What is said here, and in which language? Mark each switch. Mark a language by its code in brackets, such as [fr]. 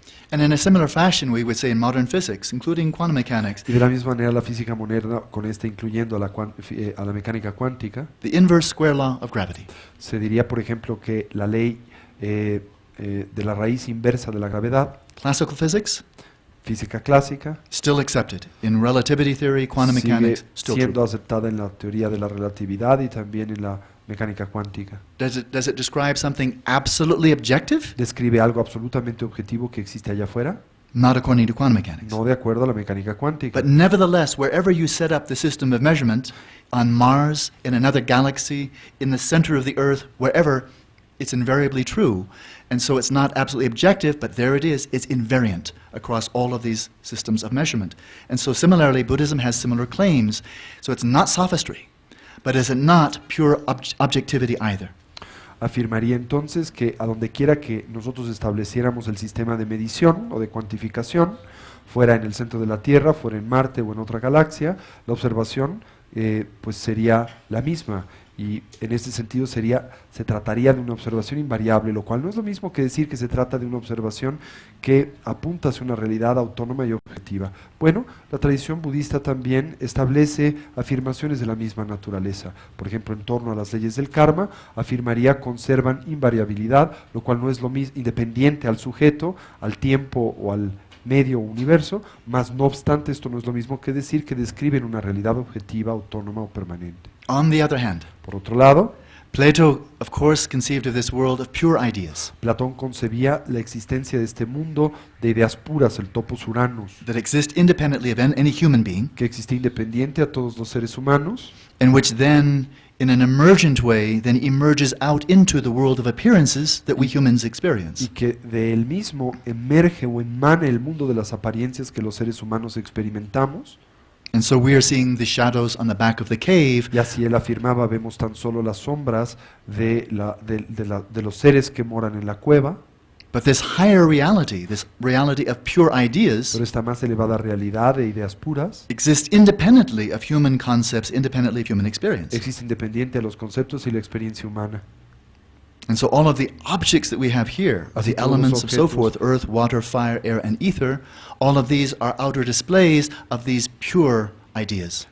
[en] And in a similar fashion, we would say in modern physics, including quantum mechanics, [es] Y de la misma manera la física moderna, con esta incluyendo a la mecánica cuántica, [en] the inverse square law of gravity. [es] se diría, por ejemplo, que la ley de la raíz inversa de la gravedad, [en] Classical physics, [es] física clásica, [en] still accepted. In relativity theory, quantum [es] sigue [en] mechanics, still [es] siendo [en] true. [es] aceptada en la teoría de la relatividad y también en la mecánica cuántica. [en] Does it describe something absolutely objective? [es] ¿Describe algo absolutamente objetivo que existe allá afuera? [en] Not according to quantum mechanics. [es] No de acuerdo a la mecánica cuántica. [en] But nevertheless, wherever you set up the system of measurement, on Mars, in another galaxy, in the center of the Earth, wherever, it's invariably true. And so it's not absolutely objective, but there it is. It's invariant across all of these systems of measurement. And so similarly, Buddhism has similar claims. So it's not sophistry, but is it not pure objectivity either? [es] Afirmaría entonces que a donde quiera que nosotros estableciéramos el sistema de medición o de cuantificación, fuera en el centro de la Tierra, fuera en Marte o en otra galaxia, la observación pues sería la misma. Y en este sentido se trataría de una observación invariable, lo cual no es lo mismo que decir que se trata de una observación que apunta hacia una realidad autónoma y objetiva. Bueno, la tradición budista también establece afirmaciones de la misma naturaleza. Por ejemplo, en torno a las leyes del karma, afirmaría conservan invariabilidad, lo cual no es lo mismo, independiente al sujeto, al tiempo o al medio universo, mas no obstante esto no es lo mismo que decir que describen una realidad objetiva, autónoma o permanente. [en] On the other hand, [es] Por otro lado, [en] Plato, of course, conceived of this world of pure ideas [es] Platón concebía la existencia de este mundo de ideas puras, el topos uranus, [en] that exist independently of any human being, [es] que existe independiente a todos los seres humanos, [en] and which then, in an emergent way, then emerges out into the world of appearances that we humans [es] y [en] experience. [es] que de él mismo emerge o emana el mundo de las apariencias que los seres humanos experimentamos. [en] And so we are seeing the shadows on the back of the cave, [es] Y así él afirmaba, vemos tan solo las sombras de los seres que moran en la cueva, [en] but this higher reality, this reality of pure ideas, [es] pero esta más elevada realidad de ideas puras [en] exists independently of human concepts, independently of human experience. [es] existe independiente de los conceptos y la experiencia humana. [en] And so all of the objects that we have here, [es] Así [en] the [es] todos los [en] elements of so [es] objetos. [en] forth, earth, water, fire, air, and ether, all of these are outer displays of these pure ideas.